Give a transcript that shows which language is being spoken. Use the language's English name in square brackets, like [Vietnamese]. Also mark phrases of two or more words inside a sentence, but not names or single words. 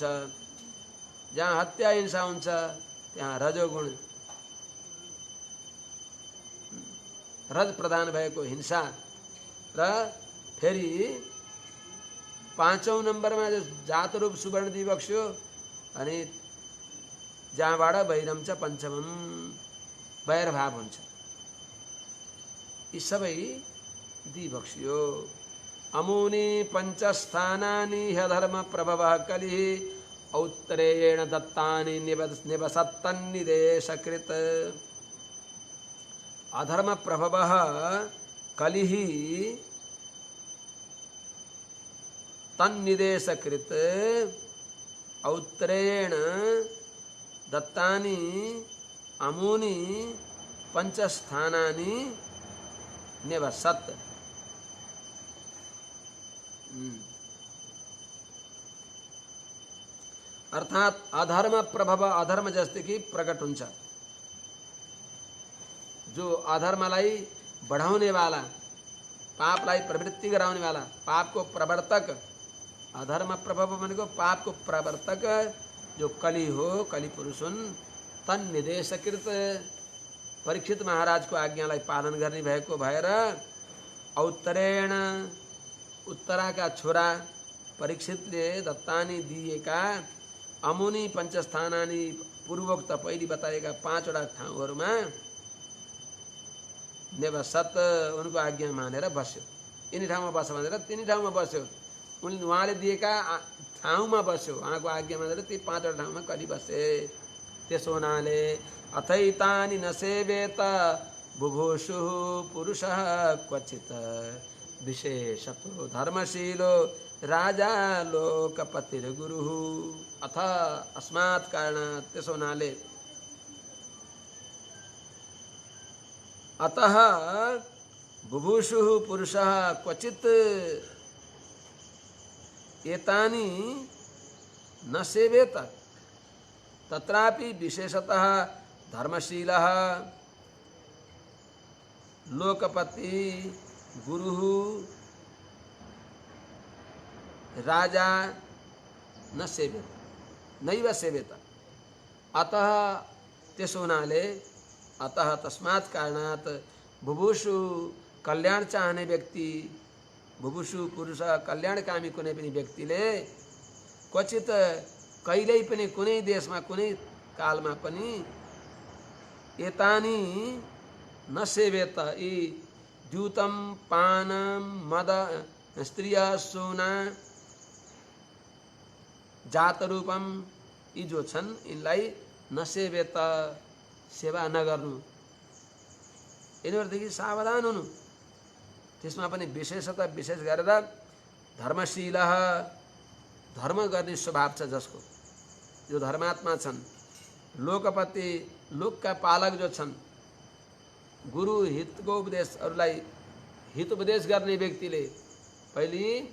[Nepali] जहाँ हत्या हिंसा हुन्छ त्यहाँ रजोगुण रज प्रधान भएको हिंसा र फेरि 5औं नम्बरमा जो जातरूप सुवर्ण दिइबक्स्यो अनि जहाँबाट [Sanskrit] वैरम च पञ्चमम [Nepali] वैरभाव हुन्छ। यी सबै दिइबक्स्यो। [Sanskrit] अमूनि पञ्चस्थानानि ह्यधर्म प्रभवः कलिः औत्तरेयेण दत्तानि निवसत्तन्निदेशकृत्। अधर्म प्रभवः कलिः तन्निदेशकृत् औत्तरेयेण दत्तानि अमूनि पंचस्थानानि निवसत्। [Nepali] अर्थात अधर्म प्रभाव अधर्म जस्तै कि प्रकट हुन्छ। जो अधर्मलाई बढाउने वाला, पापलाई प्रवृत्ति गराउने वाला, पापको प्रवर्तक, अधर्म प्रभाव भनेको पापको प्रवर्तक जो कली हो, कली पुरुष हुन्। [Sanskrit] तन निदेशकृत [Nepali] परीक्षित महाराजको आज्ञालाई पालन गर्ने भएको भएर औत्तरेण उत्तराका छोरा परीक्षितले दत्तानी दिएका [Sanskrit] अमुनि पंचस्थानानि [Nepali] पूर्वोक्त पहिले बताएका 5वटा ठाउँहरूमा निवसत उनको आज्ञा मानेर बस्यो। यिनी ठाउँमा बस भनेर तिनी ठाउँमा बस्यो। उहाँले दिएका ठाउँमा बस्यो, उहाँको आज्ञा मानेर ती 5वटा ठाउँमा कली बसे। त्यसो हुनाले [Sanskrit] अथैतानि न सेवेत बुभुषु पुरुषः क्वचित् विशेषतो धर्मशीलो राजा लोकपतिर्गुरुः। अथ अस्मात् कारणात्, [Nepali] त्यसो हुनाले [Sanskrit] अतः बुभुषु पुरुषः क्वचित् एतानि न सेवेत तत्रापि विशेषतः धर्मशीलः लोकपति गुरुः राजा न सेवेत नैव सेवेत। [Nepali] अतः त्यसो हुनाले [Sanskrit] अतः तस्मात् कारणात् [Nepali] बुभुषु कल्याण चाहने व्यक्ति, [Sanskrit] बुभुषु पुरुष [Nepali] कल्याणकामी कुनै पनि व्यक्तिले क्वचित कहिल्यै पनि कुनै देशमा कुनै कालमा पनि [Sanskrit] एतानि न सेवेत [Nepali] यी [Sanskrit] द्यूतम पानम मद स्त्रिय [Nepali] सोना [Sanskrit] जात रूपम [Nepali] यी जो छन् यिनलाई [Sanskrit] न सेवेत [Nepali] सेवा नगर्नु, यिनीहरूदेखि सावधान हुनु। त्यसमा पनि विशेषतः विशेष गरेर धर्मशील धर्म गर्ने स्वभाव छ जसको, जो धर्मात्मा छन्, लोकपति लोकका पालक जो छन्, गुरु हितको उपदेश अरूलाई हित उपदेश गर्ने व्यक्तिले पहली